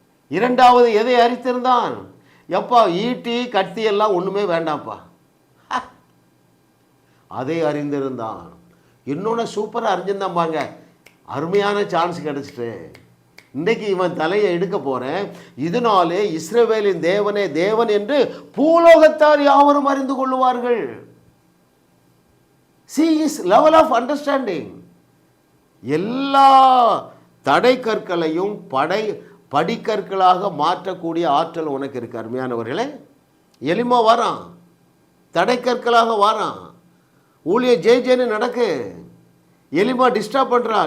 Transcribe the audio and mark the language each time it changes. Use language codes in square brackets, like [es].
[ta] இரண்டாவது எதை அறிந்திருந்தான்? எப்பா ஈட்டி கத்தி எல்லாம் ஒன்றுமே வேண்டாம்ப்பா, அதை அறிந்திருந்தான். இன்னொன்று சூப்பராக அறிஞ்சிருந்தான் பாங்க. அருமையான சான்ஸ் கிடச்சிட்டு இன்றைக்கு இவன் தலையை எடுக்க போகிறேன். இதனாலே இஸ்ரவேலின் தேவனே தேவன் என்று பூலோகத்தார் யாவரும் அறிந்து கொள்ளுவார்கள். [en] See his level of understanding. [ta] எல்லா தடை கற்களையும் படிக்கற்களாக மாற்றக்கூடிய ஆற்றல் உனக்கு இருக்கு. அருமையானவர்களே, எலிமா வாரான், தடைக்கற்களாக வாரான். ஊழிய ஜெயின்னு நடக்கு. எலிமா டிஸ்டர்ப் பண்ணுறா.